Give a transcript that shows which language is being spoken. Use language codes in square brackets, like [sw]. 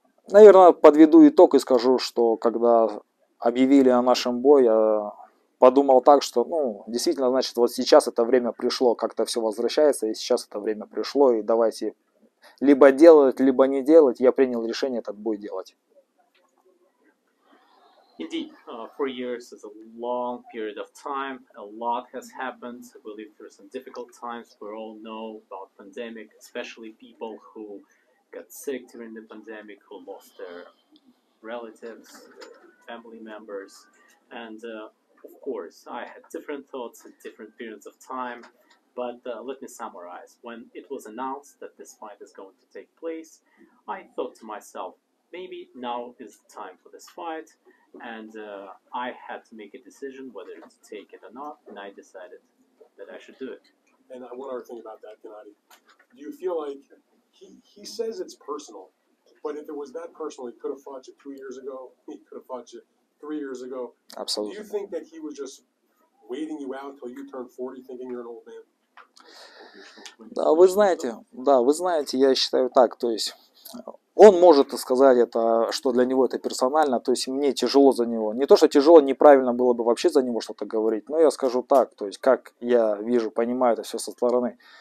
[ru] Наверное, подведу итог и скажу, что когда объявили о нашем бое, я подумал так, что, ну, действительно, значит, вот сейчас это время пришло, как-то все возвращается, и сейчас это время пришло, и давайте либо делать, либо не делать. Я принял решение этот бой делать. [en] Indeed, 4 years is a long period of time. A lot has happened. We lived through some difficult times. We all know about pandemic, especially people who got sick during the pandemic, who lost their relatives, their family members. And of course, I had different thoughts at different periods of time. But let me summarize. When it was announced that this fight is going to take place, I thought to myself, maybe now is the time for this fight. And I had to make a decision whether to take it or not, and I decided that I should do it. And one other thing about that, Gennady, do you feel like he says it's personal, but if it was that personal, he could have fought you 2 years ago, he could have fought you 3 years ago. Absolutely. Do you think that he was just waiting you out until you turn 40, thinking you're an old man? [ru] Да, вы знаете, я считаю так, то есть он может сказать это, что для него это персонально, то есть мне тяжело за него. Не то, что тяжело, неправильно было бы вообще за него что-то говорить, но я скажу так, то есть как я вижу, понимаю это все со стороны.